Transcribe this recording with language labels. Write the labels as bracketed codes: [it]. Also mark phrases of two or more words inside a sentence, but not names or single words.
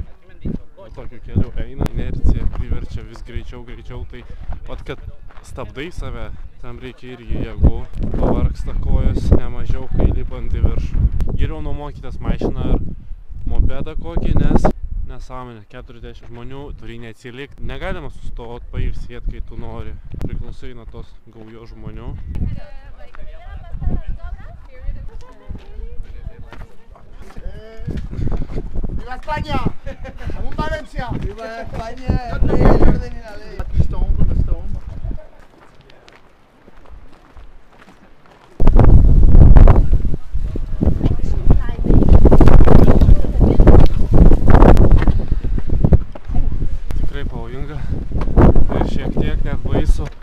[lt] O tokiu keliu eina, inercija priverčia vis greičiau, tai pat kad stabdai save, tam reikia irgi jėgų, pavargsta kojos nemažiau, kai lipant į viršų. Geriau nuomokitės mašiną ar mopedą kokį, nes nesąmonė, 40 žmonių turi neatsilikti. Negalima sustoti, pailsėti, kai tu nori. Priklausai nuo tos gaujos žmonių. [es] ¡Viva España! ¡Aún Valencia! ¡Viva España! ¡El orden y la ley! Aquí está hombro, no está hombro. [lt] Tikrai pavojinga ir šiek tiek net baisu.